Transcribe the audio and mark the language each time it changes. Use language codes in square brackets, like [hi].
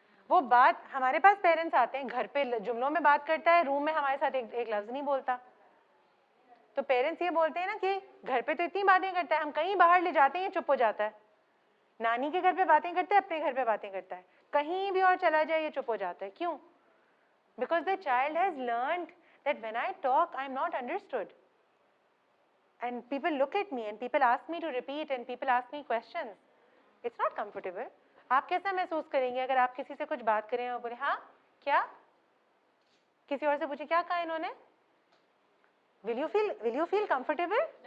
[hi] वो बात, हमारे पास पेरेंट्स आते हैं, घर पे जुमलों में बात करता है, रूम में हमारे साथ एक लफ्ज नहीं बोलता. तो पेरेंट्स ये बोलते हैं ना कि घर पे तो इतनी बातें करता है, हम कहीं बाहर ले जाते हैं ये चुप हो जाता है. नानी के घर पे बातें करता है, अपने घर पे बातें करता है, कहीं भी और चला जाए ये चुप हो जाता है. क्यों? [en] Because the child has learned that when I talk I am not understood and people look at me and people ask me to repeat and people ask me questions. It's not comfortable. [hi] आप कैसा महसूस करेंगे अगर आप किसी से कुछ बात करें और बोले हाँ क्या, किसी और से पूछे क्या कहा इन्होंने? [en] Will you feel comfortable?